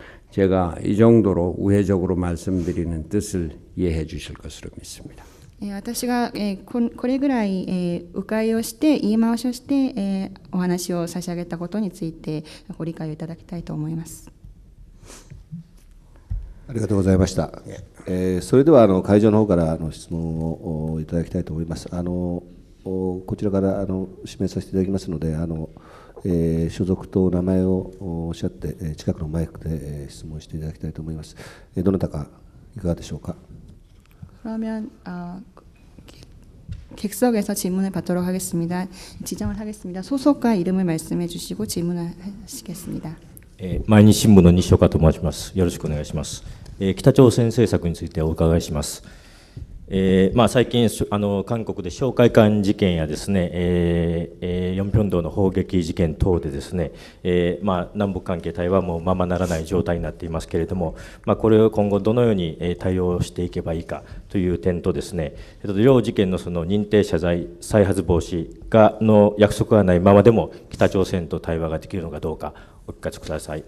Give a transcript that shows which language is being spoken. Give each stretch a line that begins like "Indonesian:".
Korean: 제가 이 정도로 우회적으로 말씀드리는 뜻을 이해해 주실 것으로 믿습니다.
Japanese: 私がこれぐらい迂回をして言い回しをしてお話を差し上げたことについてご理解をいただきたいと思います。ありがとうございました。それでは会場の方から質問をいただきたいと思います。こちらから指名させていただきますので、所属とお名前をおっしゃって近くのマイクで質問していただきたいと思います。どなたかいかがでしょうか。
Korean: 그러면 객석에서 질문을 받도록 하겠습니다. 지정을 하겠습니다. 소속과 이름을 말씀해 주시고 질문을 하시겠습니다.
Japanese: 毎日新聞の西岡と申します。よろしくお願いします。北朝鮮政策についてお伺いします。最近韓国で商会館事件やですね、ヨンピョン道の砲撃事件等でですね、南北関係対話もままならない状態になっていますけれども、これを今後どのように対応していけばいいかという点とですね、両事件のその認定謝罪再発防止の約束がないままでも北朝鮮と対話ができるのかどうかお聞かせください。